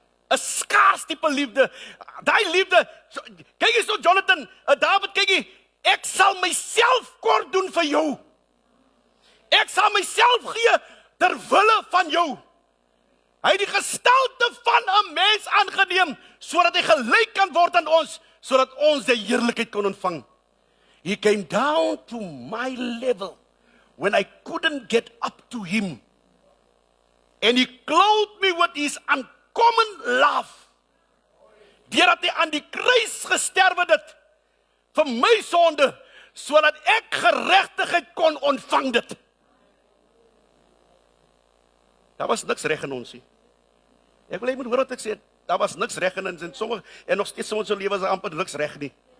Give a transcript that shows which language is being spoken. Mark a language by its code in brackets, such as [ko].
[af] 'n Skaars tipe liefde. Daai liefde, kyk jy so Jonathan, Dawid, kyk jy, ek sal myself kort doen vir jou. Ek sal myself gee ter wille van jou. Hy het die gestalte van 'n mens aangeneem, sodat hy gelyk kan word aan ons, sodat ons die heerlikheid kon ontvang. [en] He came down to my level, when I couldn't get up to him. And he clothed me with his uncommon love. [af] Deurdat hy aan die kruis gesterwe het, vir my sonde, sodat ek geregtigheid kon ontvang dit. Daar was niks reg in ons nie. Ek wil jy moet hoor wat ek sê, daar was niks reg in ons, en nog steeds in ons lewe is daar amper niks reg nie.